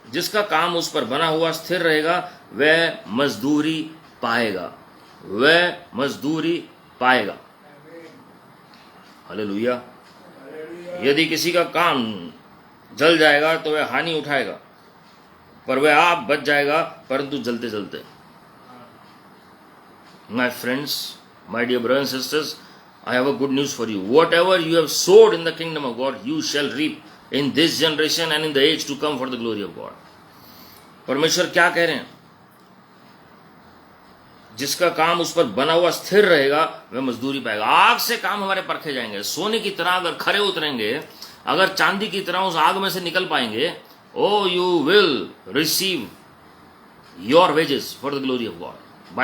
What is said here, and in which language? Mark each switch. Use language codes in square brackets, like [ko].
[hi] जिसका काम उस पर बना हुआ स्थिर रहेगा, वह मजदूरी पाएगा, वह मजदूरी पाएगा। हालेलुया। यदि किसी का काम जल जाएगा तो वह हानि उठाएगा, पर वह आप बच जाएगा, परंतु जलते जलते। [en] My friends, my dear brothers and sisters, I have a good news for you. Whatever you have sowed in the kingdom of God, you shall reap in this generation and in the age to come for the glory of God. [hi] परमेश्वर क्या कह रहे हैं? जिसका काम उस पर बना हुआ स्थिर रहेगा वह मजदूरी पाएगा। आग से काम हमारे परखे जाएंगे। सोने की तरह अगर खरे उतरेंगे, अगर चांदी की तरह उस आग में से निकल पाएंगे, [en] Oh you will receive your wages for the glory of God.